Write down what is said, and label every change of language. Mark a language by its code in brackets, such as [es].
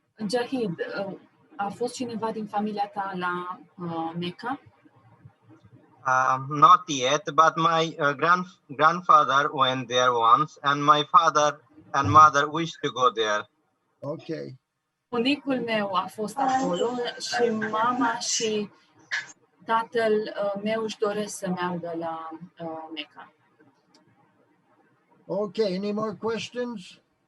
[ro] Jahid, a fost cineva din familia ta la Mecca? [en] Not yet, but my grandfather went there once, and my father and mother wished to go there. Okay. [ro] Bunicul meu a fost acolo și mama și tatăl meu își doresc să meargă la Mecca. [en] Okay, any more questions?